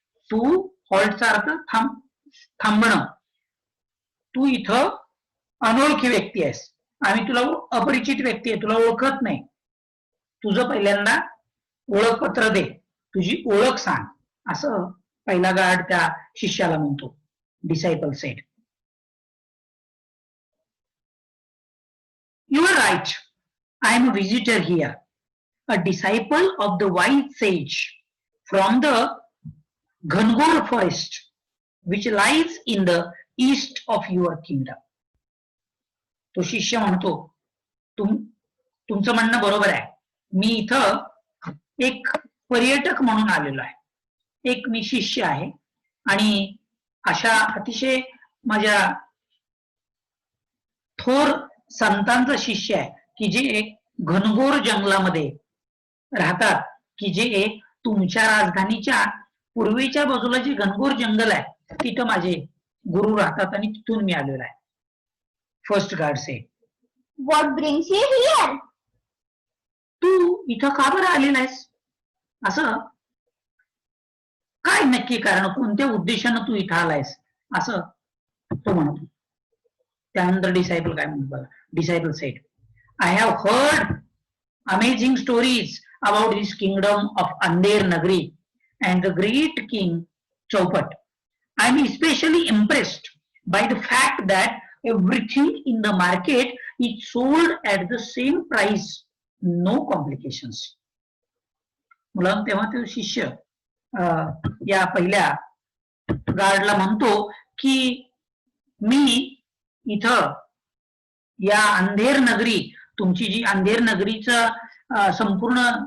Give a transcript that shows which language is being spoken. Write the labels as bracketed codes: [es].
[mr] तू, हॉल्टचा अर्थ थांबणं. तू इथं अनोळखी व्यक्ती आहेस, आम्ही तुला अपरिचित व्यक्ती आहे, तुला ओळखत नाही, तुझं पहिल्यांदा ओळखपत्र दे, तुझी ओळख सांग, असं पहिला गार्ड त्या शिष्याला म्हणतो. [en] Disciple said, "You are right. I am a visitor here, a disciple of the wise sage from the Ghangor forest, which lies in the east of your kingdom." [mr] तो शिष्य म्हणतो, तुमचं म्हणणं बरोबर आहे, मी इथं एक पर्यटक म्हणून आलेलो आहे, एक मी शिष्य आहे आणि अशा अतिशय माझ्या थोर संतांचा शिष्य आहे की जे घनघोर जंगलामध्ये राहतात, की जे तुमच्या राजधानीच्या पूर्वेच्या बाजूला जे घनघोर जंगल आहे तिथं माझे गुरु राहतात आणि तिथून मी आलेलो आहे. [en] First guard say, What brings you here? [mr] तू इथं का बरं आलेला आहेस? असं काय नक्की कारण, कोणत्या उद्देशानं तू इथं आलायस असं तो म्हणतो. त्यानंतर डिसायपल काय म्हणतो बघा. [en] Disciple said, "I have heard amazing stories about this kingdom of Andher Nagri and the great king Chaupat. I am especially impressed by the fact that everything in the market is sold at the same price, no complications." [mr] मुलांना तेव्हा तो शिष्य या पहिल्या गार्डला म्हणतो की मी इथं या अंधेर नगरी, तुमची जी अंधेर नगरीचं संपूर्ण